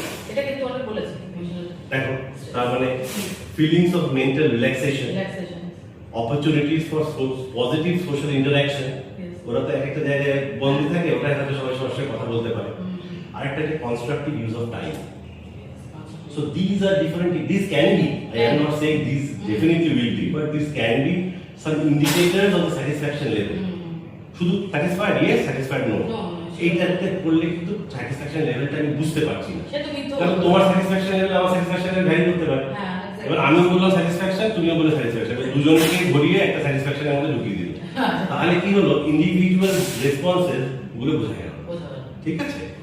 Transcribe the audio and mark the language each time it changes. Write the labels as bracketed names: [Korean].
[Bangla] এটা কিন্তু অনেক বলেছে। দেখো তার মানে [English] Feelings of mental relaxation, opportunities for positive social interaction. [Bangla] ওরা তো এক একটা জায়গায় বন্দী থাকে, ওরা হয়তো সবাই সবার কথা বলতে পারে। আরেকটা যে [English] Constructive use of time. So these are different. This can be, I am not saying these definitely will be, but this can be some indicators of the satisfaction level. [Bangla] শুধু [English] satisfied yes, satisfied no. [Bangla] এইটাতে করলে কিন্তু satisfaction levelটা আমি বুঝতে পারছি না, কারণ তোমার satisfaction level আমার satisfaction level ভ্যারি করতে পারে। এবার আমি বললাম satisfaction, তুমিও বলে satisfaction, দুজনকে ঘুরিয়ে একটা satisfaction এর মধ্যে ঢুকিয়ে দিল। তাহলে কি হলো? ইন্ডিভিজুয়াল রেসপন্সেস গুলো বোঝা গেল, ঠিক আছে?